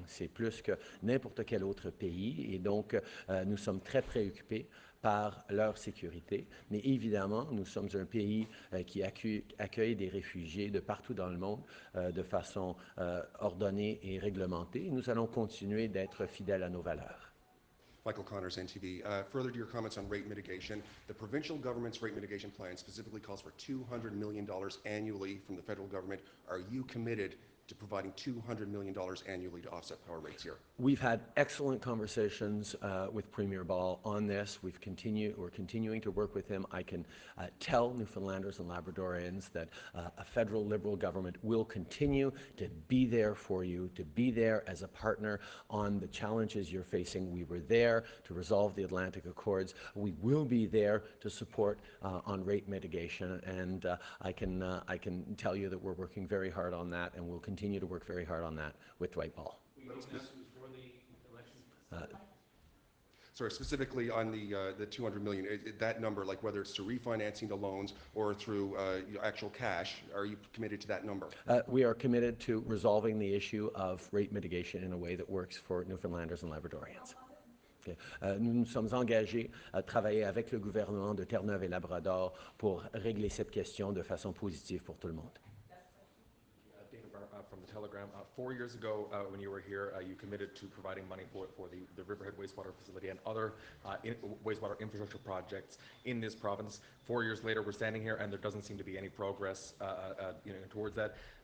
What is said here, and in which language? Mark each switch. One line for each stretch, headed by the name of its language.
French: C'est plus que n'importe quel autre pays et donc nous sommes très préoccupés par leur sécurité. Mais évidemment, nous sommes un pays qui accueille des réfugiés de partout dans le monde de façon ordonnée et réglementée. Nous allons continuer d'être fidèles à nos valeurs.
English: Michael Connors, NTV. Further to your comments on rate mitigation, the provincial government's rate mitigation plan specifically calls for $200 million annually from the federal government. Are you committed to providing $200 million annually to offset power rates here? We've had excellent conversations with Premier Ball on this. We're continuing to work with him. I can tell Newfoundlanders and Labradorians that a federal Liberal government will continue to be there for you, to be there as a partner on the challenges you're facing. We were there to resolve the Atlantic Accords. We will be there to support on rate mitigation, and I can tell you that we're working very hard on that, and we'll continue to work very hard on that with Dwight Ball. Sorry, specifically on the $200 million, that number, like whether it's to refinancing the loans or through actual cash, are you committed to that number? We are committed to resolving the issue of rate mitigation in a way that works for Newfoundlanders and Labradorians. Okay.
French: Nous nous sommes engagés à travailler avec le gouvernement de Terre-Neuve et Labrador pour régler cette question de façon positive pour tout le monde.
English: From the Telegram, 4 years ago when you were here, you committed to providing money for the Riverhead wastewater facility and other wastewater infrastructure projects in this province. 4 years later, we're standing here and there doesn't seem to be any progress towards that.